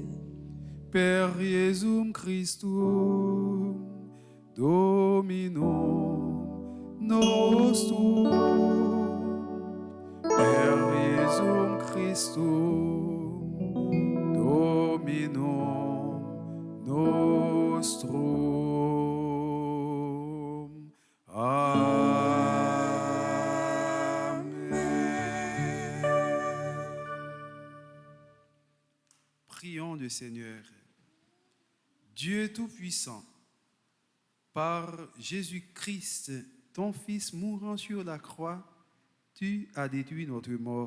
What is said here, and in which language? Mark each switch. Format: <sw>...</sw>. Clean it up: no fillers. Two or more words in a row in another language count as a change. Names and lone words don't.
<la>Per Iesum Christum Dominum nostrum, per Iesum Christum Dominum nostrum. Amen.</la> <fr>Prions le Seigneur. Dieu Tout-Puissant, par Jésus-Christ, ton Fils mourant sur la croix, tu as détruit notre mort.</fr>